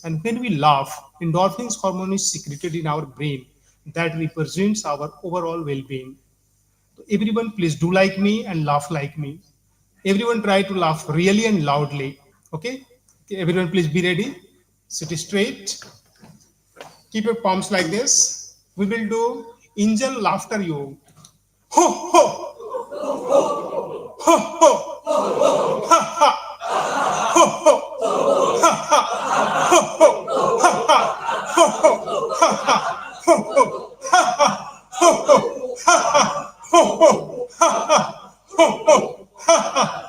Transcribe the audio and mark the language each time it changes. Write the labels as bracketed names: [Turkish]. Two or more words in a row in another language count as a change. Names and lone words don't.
[English] And when we laugh, endorphins hormone is secreted in our brain that represents our overall well-being. So everyone please do like me and laugh like me. Everyone try to laugh really and loudly. Okay? Everyone please be ready. Sit straight. Keep your palms like this. We will do angel laughter yoga. Ho ho! Ho ho! Ha ha! Ho ho! Ha ha! Ho ho! Ha ha! Ho ho! Ha ha! Ho ho! Ha ha! Ho ho! Ha ha! Ho ho! Ha ha! Ho ho! Ha ha!